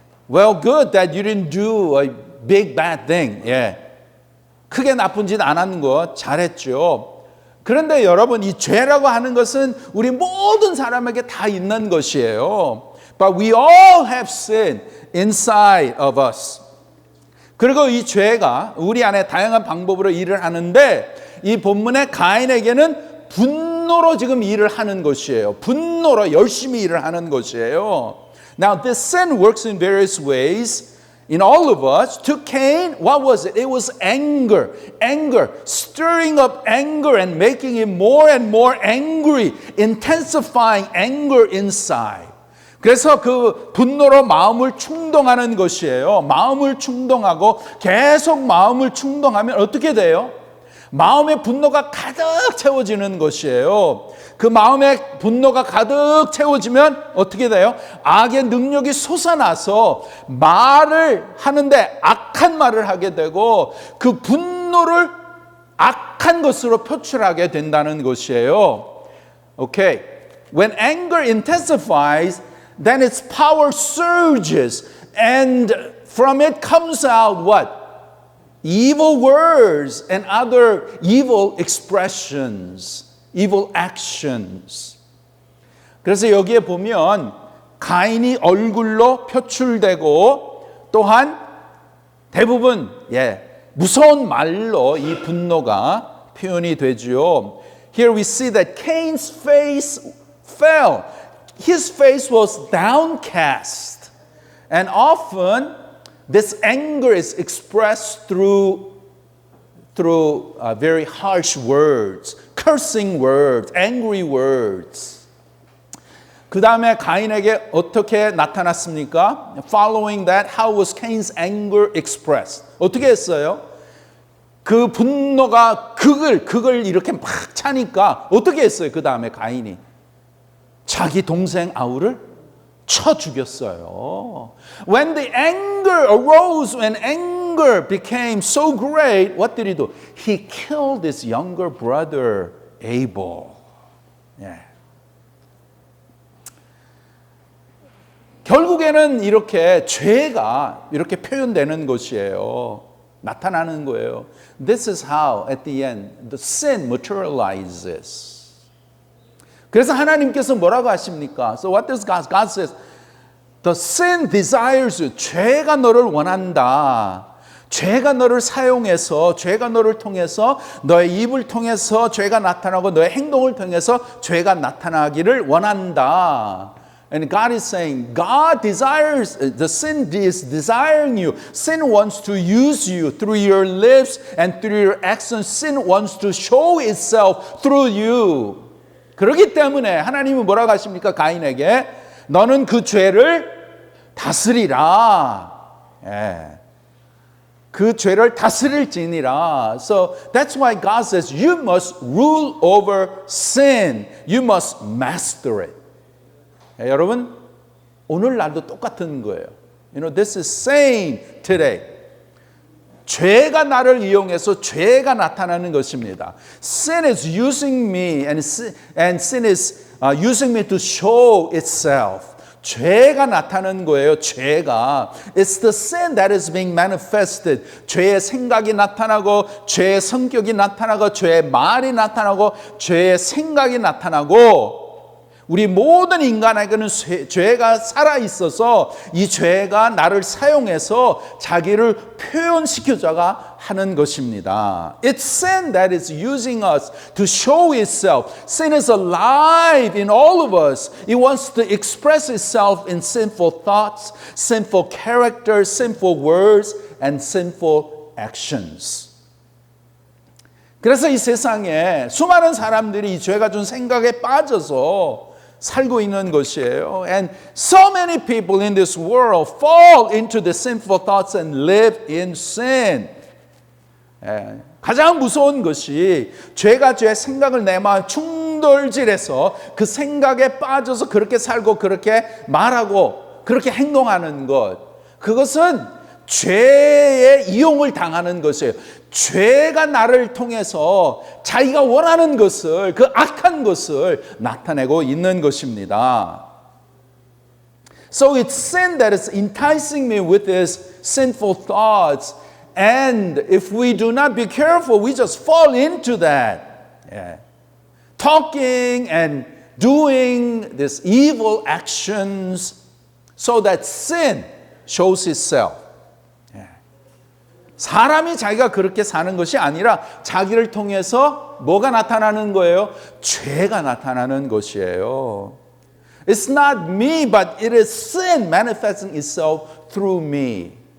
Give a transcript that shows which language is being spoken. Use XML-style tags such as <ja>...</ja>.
<en>Well, good that you didn't do a big bad thing.</en> <ko>예. 크게 나쁜 짓 안 하는 거 잘했죠. 그런데 여러분, 이 죄라고 하는 것은 우리 모든 사람에게 다 있는 것이에요.</ko> <en>But we all have sin inside of us.</en> <ko>그리고 이 죄가 우리 안에 다양한 방법으로 일을 하는데 이 본문의 가인에게는 분노로 지금 일을 하는 것이에요. 분노로 열심히 일을 하는 것이에요.</ko> <en>Now this sin works in various ways in all of us. To Cain, what was it? It was anger. Anger, stirring up anger and making him more and more angry, intensifying anger inside.</en> <ko>그래서 그 분노로 마음을 충동하는 것이에요. 마음을 충동하고 계속 마음을 충동하면 어떻게 돼요? 마음의 분노가 가득 채워지는 것이에요. 그 마음의 분노가 가득 채워지면 어떻게 돼요? 악의 능력이 솟아나서 말을 하는데 악한 말을 하게 되고 그 분노를 악한 것으로 표출하게 된다는 것이에요.</ko> <en>Okay. When anger intensifies, then its power surges and from it comes out what? Evil words and other evil expressions, evil actions.</en> <ko>그래서 여기에 보면 가인이 얼굴로 표출되고 또한 대부분 무서운 말로 이 분노가 표현이 되죠.</ko> <en>Here we see that Cain's face fell. His face was downcast. And often this anger is expressed through very harsh words, cursing words, angry words.</en> <ko>그 다음에 가인에게 어떻게 나타났습니까?</ko> <en>Following that, how was Cain's anger expressed?</en> <ko>어떻게 했어요? 그 분노가 극을 이렇게 막 차니까 어떻게 했어요? 그 다음에 가인이 자기 동생 아우를 쳐 죽였어요.</ko> <en>When the anger arose, when anger became so great, what did he do? He killed his younger brother Abel.</en> <ko>예. 결국에는 이렇게 죄가 이렇게 표현되는 것이에요. 나타나는 거예요.</ko> <en>This is how at the end the sin materializes.</en> <ko>그래서 하나님께서 뭐라고 하십니까?</ko> <en>So what does God? God says, the sin desires you.</en> <ko>죄가 너를 원한다. 죄가 너를 사용해서, 죄가 너를 통해서, 너의 입을 통해서 죄가 나타나고 너의 행동을 통해서 죄가 나타나기를 원한다.</ko> <en>And God is saying, God desires, the sin is desiring you. Sin wants to use you through your lips and through your actions. Sin wants to show itself through you.</en> <ko>그렇기 때문에 하나님은 뭐라고 하십니까? 가인에게 너는 그 죄를 다스리라. 예. 그 죄를 다스릴지니라.</ko> <en>So that's why God says you must rule over sin. You must master it.</en> <ko>예, 여러분 오늘날도 똑같은 거예요.</ko> <en>You know, this is same today.</en> <ko>죄가 나를 이용해서 죄가 나타나는 것입니다.</ko> <en>Sin is using me and sin is using me to show itself.</en> <ko>죄가 나타나는 거예요. 죄가.</ko> <en>It's the sin that is being manifested.</en> <ko>죄의 생각이 나타나고 죄의 성격이 나타나고 죄의 말이 나타나고 죄의 생각이 나타나고 우리 모든 인간에게는 죄가 살아있어서 이 죄가 나를 사용해서 자기를 표현시키자가 하는 것입니다.</ko> <en>It's sin that is using us to show itself. Sin is alive in all of us. It wants to express itself in sinful thoughts, sinful character, sinful words, and sinful actions.</en> <ko>그래서 이 세상에 수많은 사람들이 이 죄가 준 생각에 빠져서 살고 있는 것이에요.</ko> <en>And so many people in this world fall into the sinful thoughts and live in sin.</en> <ko>가장 무서운 것이 죄가 죄의 생각을 내 마음 충돌질해서 그 생각에 빠져서 그렇게 살고 그렇게 말하고 그렇게 행동하는 것. 그것은 죄의 이용을 당하는 것이에요. 죄가 나를 통해서 자기가 원하는 것을, 그 악한 것을 나타내고 있는 것입니다.</ko> <en>So it's sin that is enticing me with these sinful thoughts. And if we do not be careful, we just fall into that. Yeah. Talking and doing these evil actions so that sin shows itself.</en> <ko>사람이 자기가 그렇게 사는 것이 아니라 자기를 통해서 뭐가 나타나는 거예요? 죄가 나타나는 것이에요.</ko> <en>It's not me, but it is sin manifesting itself through me.</en>